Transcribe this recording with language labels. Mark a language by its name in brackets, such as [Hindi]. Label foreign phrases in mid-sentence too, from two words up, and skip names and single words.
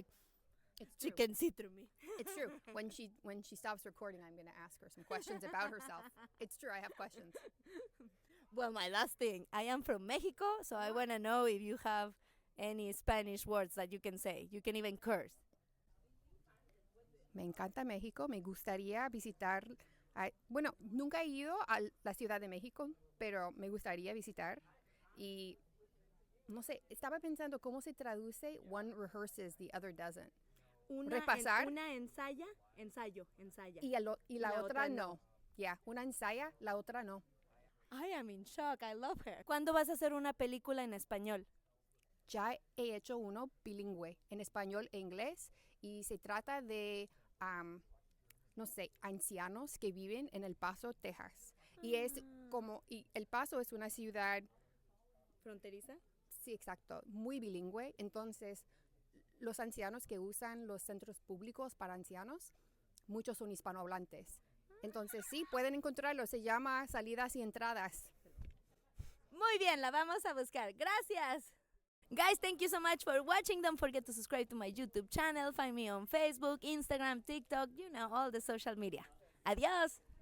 [English] It's she true. can see through me. It's true. When she stops recording, I'm going to ask her some questions about herself. It's true. I have questions. Well, my last thing. I am from Mexico, so I want to know if you have any Spanish words that you can say. You can even curse. [Spanish] Me encanta México. Me gustaría visitar. Bueno, nunca he ido a la Ciudad de México, pero me gustaría visitar. Y no sé, estaba pensando cómo se traduce [English] one rehearses, the other doesn't. [Spanish] Repasar. Una ensayo. Y la otra no. Yeah, una ensaya, la otra no. [English] I am in shock. I love her. [Spanish] ¿Cuándo vas a hacer una película en español? Ya he hecho uno bilingüe, en español e inglés, y se trata de, no sé, ancianos que viven en El Paso, Texas. Y es como, y El Paso es una ciudad, ¿Fronteriza? sí, exacto, muy bilingüe. Entonces, los ancianos que usan los centros públicos para ancianos, muchos son hispanohablantes. Entonces, sí, pueden encontrarlo. Se llama Salidas y Entradas. Muy bien, la vamos a buscar. Gracias. [English] Guys, thank you so much for watching. Don't forget to subscribe to my YouTube channel. Find me on Facebook, Instagram, TikTok, all the social media. [Spanish] Adiós.